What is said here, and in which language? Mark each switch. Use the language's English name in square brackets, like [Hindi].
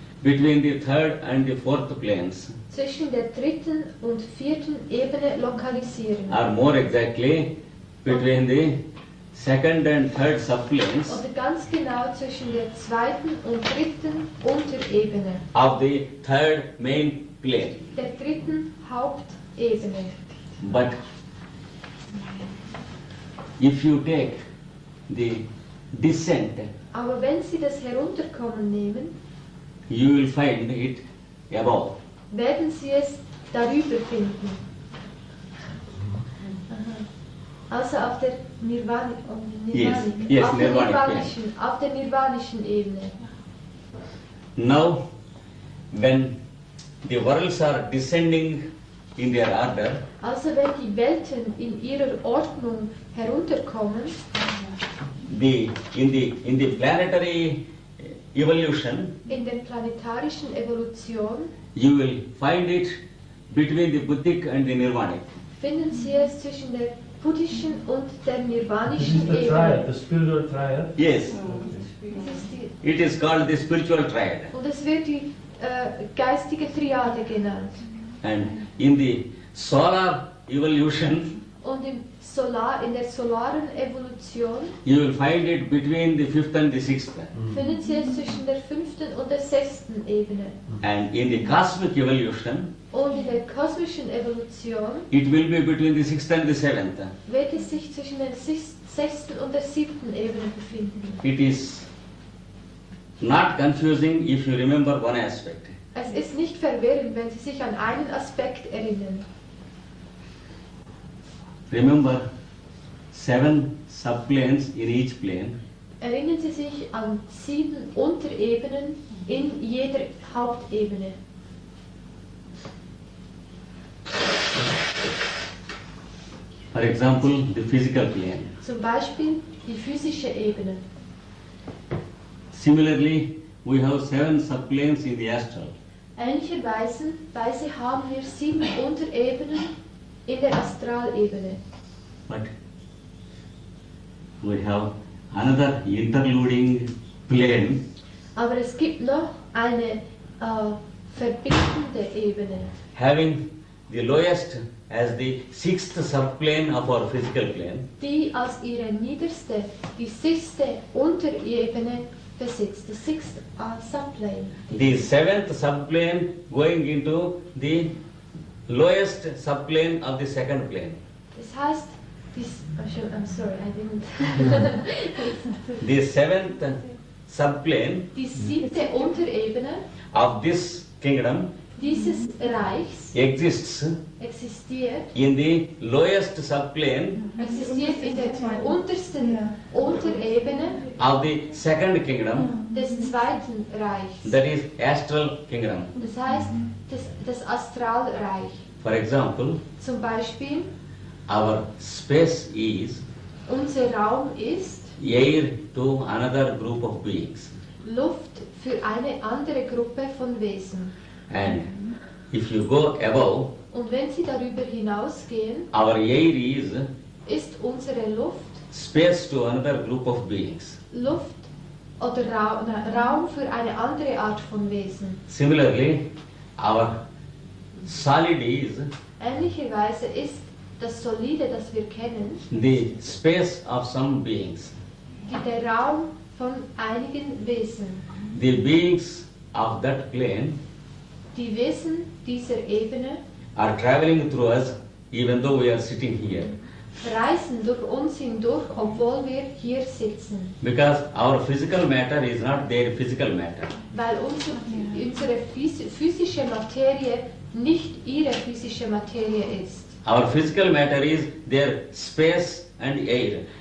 [English] between the third and the fourth planes, [German] zwischen der dritten und vierten Ebene lokalisieren. [English] or more exactly, between the second and third subplanes [German] Oder ganz genau zwischen der zweiten und dritten Unterebene, [English] of the third main plane. [German] der dritten Hauptebene. [English] But if you take the descent, [German] Aber wenn Sie das Herunterkommen nehmen, [English] you will find it above. [German] werden Sie es darüber finden. Aha. Also auf der [English] Yes, [German] auf der [English] Nirvanic, [German] auf der nirvanischen Ebene. [English] Now, when the worlds are descending in their order, [German] Also wenn die Welten in ihrer Ordnung herunterkommen, [English] in the planetary evolution, [German] in der planetarischen Evolution, [English] you will find it between the Buddhic and the Nirvanic. [German] finden Sie es zwischen der buddhischen und der [English] This [German] nirvanischen [English] is the triad, [German] Ebene. [English] the spiritual triad. Yes, [German] Das ist die, [English] it is called the spiritual triad. [German] und es wird die geistige Triade genannt. [English] And in the solar evolution, [German] Und in der solaren Evolution [English] you will find it between the fifth and the sixth. [German] finden Sie es zwischen der fünften und der sechsten Ebene. [English] And in the cosmic evolution, [German] Und in der kosmischen Evolution [English] it will be between the sixth and the seventh. [German] wird es sich zwischen der sechsten und der siebten Ebene befinden. [English] It is not confusing if you remember one aspect. [German] Es ist nicht verwirrend, wenn Sie sich an einen Aspekt erinnern. [English] Remember 7 subplanes in each plane. [German] Erinnern Sie sich an 7 Unterebenen in jeder Hauptebene. [English] For example, the physical plane. [German] Zum Beispiel die physische Ebene. [English] Similarly, we have 7 subplanes in the astral. [German] Ähnlicherweise haben wir 7 Unterebenen in der Astralebene. [English] But we have another interluding plane [German] Aber es gibt noch eine verbindende Ebene, [English] having the lowest as the 6th subplane of our physical plane, [German] die als ihre niederste, die 6. Unterebene besitzt, [English] the 6th subplane. the 7th subplane going into the lowest subplane of the second plane. [German] Das heißt, [English] I'm sorry, I didn't. The 7th subplane [German] Die 7. Unterebene [English] of this kingdom [German] dieses Reichs [English] exists [German] existiert [English] in the lowest subplane [German] in der untersten Unterebene [English] of the second kingdom, [German] des zweiten Reichs. [English] that is astral kingdom. [German] Das heißt, das Astralreich. [English] For example, [German] Zum Beispiel, [English] our space is [German] unser Raum ist [English] air to another group of beings. [German] Luft für eine andere Gruppe von Wesen. [English] And if you go above, [German] Und wenn Sie darüber hinausgehen, [English] our air is [German] unsere Luft [English] space to another group of beings. [German] Luft oder Raum für eine andere Art von Wesen. [English] Similarly, our solid is [German] Ähnlicherweise ist das Solide, das wir kennen, [English] the space of some beings. [German] der Raum von einigen Wesen. [English] The beings of that plane [German] Die Wesen dieser Ebene [English] are traveling through us even though we are sitting here. [German] reisen durch uns hindurch, obwohl wir hier sitzen. [English] Because our physical matter is not their physical matter. [German] Weil unsere physische Materie nicht ihre physische Materie ist. [English] Our physical matter is their space and air.